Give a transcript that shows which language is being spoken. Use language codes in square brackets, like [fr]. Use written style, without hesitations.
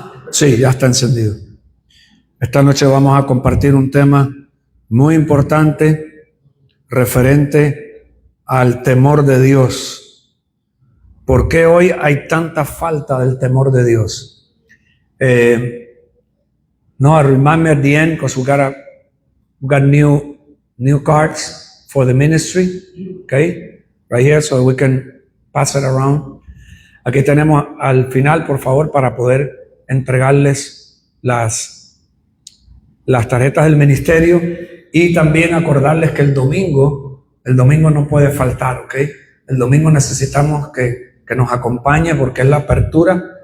[es] Sí, ya está encendido. Esta noche vamos a compartir un tema muy importante referente al temor de Dios. ¿Por qué hoy hay tanta falta del temor de Dios? [en] No, remind me at the end because we got new cards for the ministry, okay, right here, so we can pass it around. [es] Aquí tenemos al final, por favor, para poder entregarles las tarjetas del ministerio y también acordarles que el domingo no puede faltar, ¿ok? El domingo necesitamos que nos acompañe porque es la apertura.